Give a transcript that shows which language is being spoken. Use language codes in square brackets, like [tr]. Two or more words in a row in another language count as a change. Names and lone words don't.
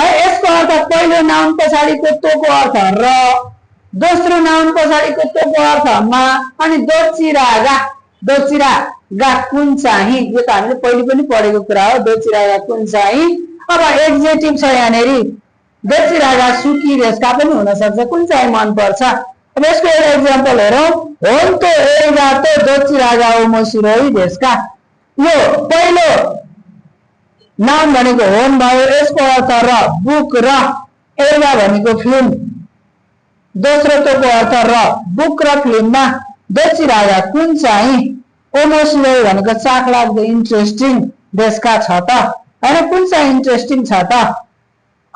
[ne] यसको अर्थ पहिलो नाउन पछाडिको तोको अर्थ र, दोस्रो नाउन पछाडिको तोको अर्थ मा, अनि [ja] どちらが [ne] कुन चाहिँ, यो त हामीले पहिले पनि पढेको कुरा हो। [ja] どちらが [ne] कुन चाहिँ। अब एडजेक्टिभ छ यहाँनेरि, [ja] どちらが好きですか [ne] पनि हुन सक्छ, कुन चाहिँ मन पर्छ। अब यसको एउटा इक्जाम्पल हेरौं। [ja] 本と映画とどちらが面白いですか, [ne] यो पहिलो नाउन भनेको होन भयो, यसको अर्थ र, बुक र, एगा भनेको फिल्म, दोस्रो तोको अर्थ र, बुक र फिल्ममा, [ja] どちらが [ne] कुन चाहिँ, ओमोसिरोई भनेको चाखलाग्दो इन्ट्रेस्टिङ देशका छ त हैन, कुन चाहिँ इन्ट्रेस्टिङ छ त।